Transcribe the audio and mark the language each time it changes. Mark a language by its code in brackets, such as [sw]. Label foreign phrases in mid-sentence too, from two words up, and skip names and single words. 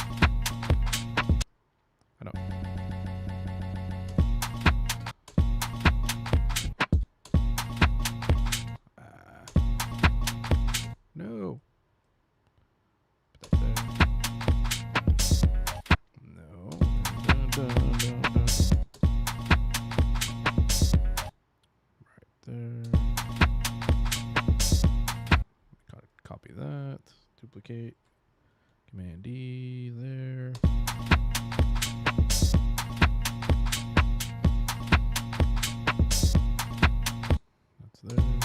[en] I know. No. Put that there. No. Dun, dun, dun, dun, dun. Right there. Copy that. Duplicate. Command D there. That's there.